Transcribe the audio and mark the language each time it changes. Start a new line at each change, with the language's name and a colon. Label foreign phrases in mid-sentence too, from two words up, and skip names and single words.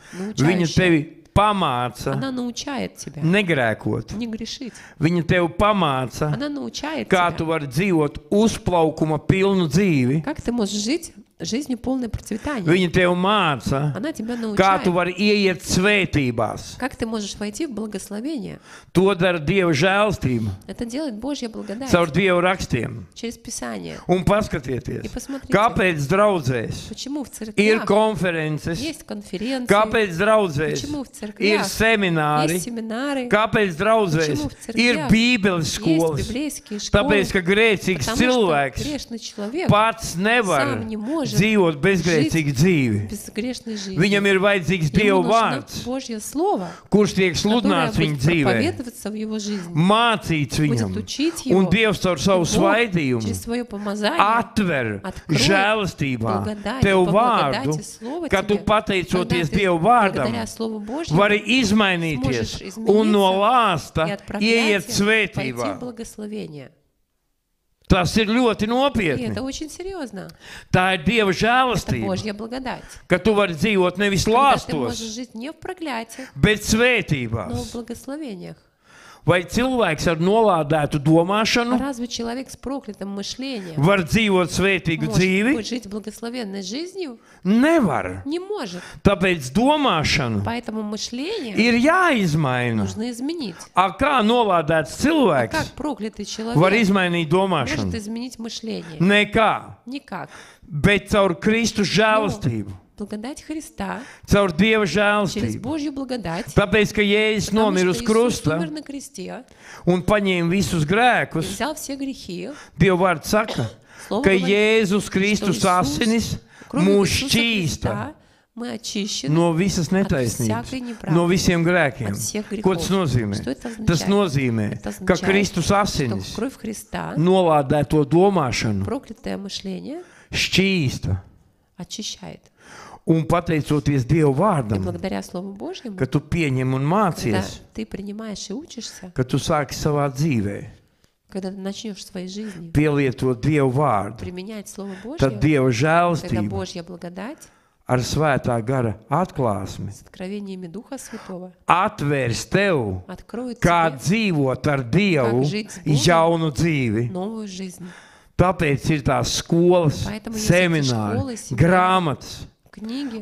Latvian: Viņa
Russian: научающая.
Latvian: tevi pamāca
Russian: Она научает тебя
Latvian: negrēkot.
Russian: не грешить.
Latvian: Viņa tevi pamāca,
Russian: Она научает
Latvian: kā
Russian: тебя,
Latvian: tu vari dzīvot uzplaukuma pilnu dzīvi.
Russian: как ты можешь жить жизнью полной процветания.
Latvian: Viņa tevi māca,
Russian: Она тебя
Latvian: kā tu
Russian: научает,
Latvian: vari ieiet svētībās.
Russian: как ты можешь войти в благословение.
Latvian: To dara Dieva žēlstība
Russian: Это делает Божья благодать
Latvian: caur Dieva rakstiem.
Russian: через Писание.
Latvian: Un
Russian: И
Latvian: paskatieties,
Russian: посмотрите,
Latvian: kāpēc draudzēs
Russian: почему в
Latvian: ir
Russian: церквях
Latvian: konferences,
Russian: есть конференции,
Latvian: kāpēc draudzēs
Russian: почему в
Latvian: ir
Russian: церквях
Latvian: semināri,
Russian: есть семинары,
Latvian: kāpēc draudzēs
Russian: Почему в
Latvian: ir
Russian: церквях
Latvian: bībeles
Russian: есть
Latvian: skolas.
Russian: библейские
Latvian: Tāpēc,
Russian: школы,
Latvian: ka grēcīgs
Russian: потому что
Latvian: cilvēks
Russian: грешный человек
Latvian: pats nevar
Russian: сам не может
Latvian: dzīvot bezgrēcīgu dzīvi.
Russian: без грешной жизни.
Latvian: Viņam ir vajadzīgs Dieva
Russian: Ему нужно
Latvian: vārds,
Russian: Божье Слово,
Latvian: kurš tiek
Russian: которое
Latvian: sludināts viņa
Russian: будет
Latvian: dzīvē,
Russian: проповедоваться в его жизни,
Latvian: mācīts
Russian: будет
Latvian: viņam,
Russian: учить
Latvian: un
Russian: его.
Latvian: Dievs caur savu
Russian: Бог
Latvian: svaidījumu
Russian: через свое помазание
Latvian: atver
Russian: откроет
Latvian: žēlastībā
Russian: благодать,
Latvian: tev
Russian: по
Latvian: vārdu,
Russian: благодати Слово
Latvian: ka tu
Russian: тебе,
Latvian: pateicoties
Russian: когда ты
Latvian: Dieva vārdam,
Russian: благодаря Слову Божьему
Latvian: vari izmainīties
Russian: сможешь
Latvian: un no
Russian: измениться
Latvian: lāsta
Russian: и от
Latvian: ieiet
Russian: проклятия пойти в
Latvian: svētībā.
Russian: благословение.
Latvian: Tas ir ļoti
Russian: И
Latvian: nopietni.
Russian: это очень серьезно.
Latvian: Tā ir Dieva
Russian: Это
Latvian: žēlastība,
Russian: Божья благодать.
Latvian: ka tu vari dzīvot nevis
Russian: Когда ты можешь
Latvian: lāstos,
Russian: жить не в проклятиях,
Latvian: bet
Russian: но в
Latvian: svētībās.
Russian: благословениях.
Latvian: Vai cilvēks ar nolādētu domāšanu
Russian: Разве человек с проклятым мышлением
Latvian: var dzīvot svētīgu
Russian: может
Latvian: dzīvi?
Russian: жить благословенной жизнью?
Latvian: Nevar.
Russian: Не может.
Latvian: Tāpēc domāšanu
Russian: Поэтому мышление
Latvian: ir jāizmaina.
Russian: нужно изменить.
Latvian: A kā nolādēts
Russian: А
Latvian: cilvēks
Russian: как проклятый
Latvian: var
Russian: человек
Latvian: izmainīt
Russian: может
Latvian: domāšanu?
Russian: изменить мышление?
Latvian: Nekā,
Russian: Никак.
Latvian: bet caur Kristus žēlastību,
Russian: Благодать Христа
Latvian: caur Dieva
Russian: через
Latvian: žēlastību.
Russian: Божью благодать,
Latvian: Tāpēc, ka Jēzus
Russian: потому
Latvian: nomira
Russian: что
Latvian: uz
Russian: Иисус
Latvian: krusta
Russian: умер на кресте
Latvian: un paņēma visus
Russian: и
Latvian: grēkus,
Russian: взял все грехи.
Latvian: Dieva vārds saka,
Russian: Слово
Latvian: ka
Russian: говорит,
Latvian: Jēzus
Russian: что
Latvian: Kristus
Russian: Иисус,
Latvian: asinis
Russian: кровью
Latvian: mūs
Russian: Иисуса
Latvian: šķīsta
Russian: Христа мы очищены
Latvian: no visas
Russian: всякой
Latvian: netaisnības,
Russian: неправды,
Latvian: no visiem grēkiem.
Russian: от всех
Latvian: Ko tas
Russian: грехов.
Latvian: nozīmē?
Russian: Что это
Latvian: Tas
Russian: означает?
Latvian: nozīmē,
Russian: Это
Latvian: ka
Russian: означает,
Latvian: Kristus
Russian: что
Latvian: asinis
Russian: кровь Христа,
Latvian: nolādē to domāšanu,
Russian: проклятое мышление,
Latvian: šķīsta.
Russian: очищает.
Latvian: Un pateicoties Dieva
Russian: И
Latvian: vārdam,
Russian: благодаря Слову Божьему,
Latvian: ka tu pieņem un
Russian: когда
Latvian: mācies,
Russian: ты принимаешь и учишься,
Latvian: ka tu sāki savā dzīvē
Russian: когда ты начнешь в своей жизни
Latvian: pielietot Dieva vārdu,
Russian: применять Слово
Latvian: tad
Russian: Божье,
Latvian: Dieva
Russian: когда
Latvian: žēlastība
Russian: Божья благодать
Latvian: ar svētā gara atklāsmi
Russian: с откровениями Духа Святого
Latvian: atvērs tev,
Russian: откроет
Latvian: kā
Russian: тебе
Latvian: dzīvot ar Dievu
Russian: Как жить с Богом.
Latvian: jaunu dzīvi.
Russian: новую жизнь.
Latvian: Tāpēc ir tās skolas,
Russian: Поэтому есть
Latvian: semināri,
Russian: эти школы, семинары.
Latvian: grāmatas,
Russian: Книги,